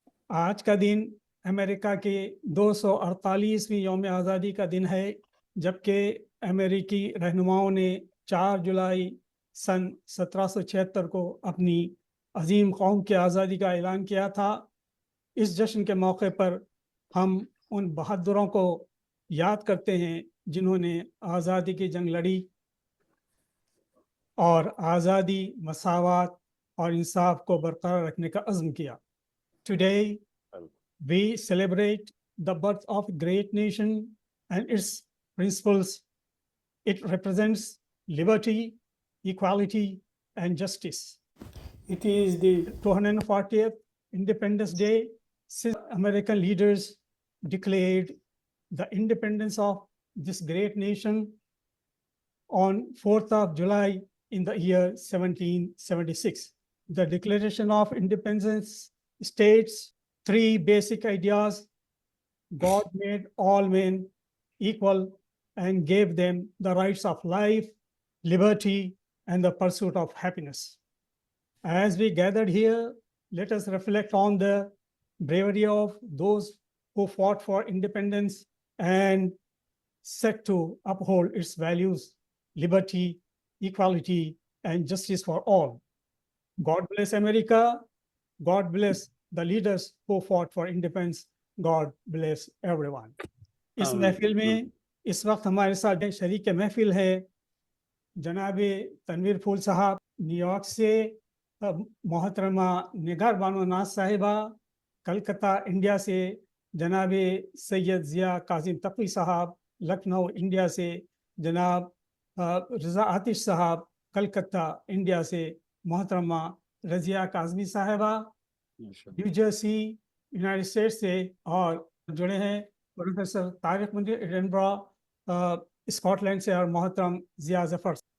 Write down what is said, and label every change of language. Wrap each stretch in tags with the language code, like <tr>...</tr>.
<ur>آج کا دن امریکہ کے 248ویں یوم آزادی کا دن ہے، جبکہ امریکی رہنماؤں نے 4 جولائی سن 1776 کو اپنی عظیم قوم کی آزادی کا اعلان کیا تھا۔ اس جشن کے موقع پر ہم ان بہادروں کو یاد کرتے ہیں جنہوں نے آزادی کی جنگ لڑی اور آزادی، مساوات اور انصاف کو برقرار رکھنے کا عزم کیا۔</ur> <en>Today we celebrate the birth of a great nation and its principles. It represents liberty, equality, and justice. It is the 240th Independence Day since American leaders declared the independence of this great nation on 4th of July in the year 1776. The Declaration of Independence states 3 basic ideas. God made all men equal and gave them the rights of life, liberty, and the pursuit of happiness. As we gathered here, let us reflect on the bravery of those who fought for independence and set to uphold its values, liberty, equality, and justice for all. God bless America. God bless the leaders who fought for independence. God bless everyone.</en> <ur>اس محفل میں اس وقت ہمارے ساتھ شریک محفل ہے جناب تنویر پھول صاحب نیو یارک سے، محترمہ نگار بانو ناز صاحبہ کلکتہ انڈیا سے، جناب سید ضیاء کاظم تقوی صاحب لکھنؤ انڈیا سے، جناب رضا آتش صاحب کلکتہ انڈیا سے، محترمہ رضیہ کاظمی صاحبہ نیو جرسی یونائٹڈ اسٹیٹس سے، اور جڑے ہیں professor Tariq Munir Edinburgh Scott land سے، اور محترم ضیاء ظفر۔</ur>